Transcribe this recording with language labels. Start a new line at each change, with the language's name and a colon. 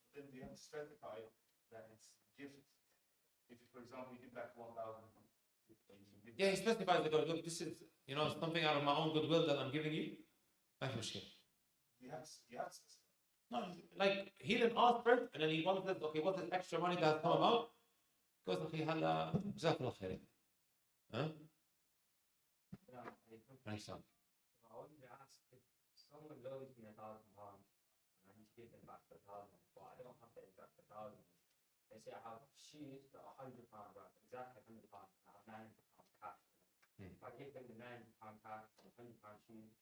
English: Then they have to specify that it's gifts. If, for example, you give back 1,000. Yeah, he specifies that, look, this is, something out of my own goodwill that I'm giving you.
Arabic: ما في مشكلة.
English: You have to. No, like he didn't ask for it, and then he wanted, okay, what's this extra money that has come about? Goes, okay,
Arabic: هلا جزاك الله خير.
English: Huh? Thanks, son. I wanted to ask if someone loans me £1,000 and I need to give them back the 1,000, but I don't have the exact 1,000. They say I have shoes that are £100 worth, exactly £100, and I have £90 cash. If I give them the £90 cash and £100 shoes,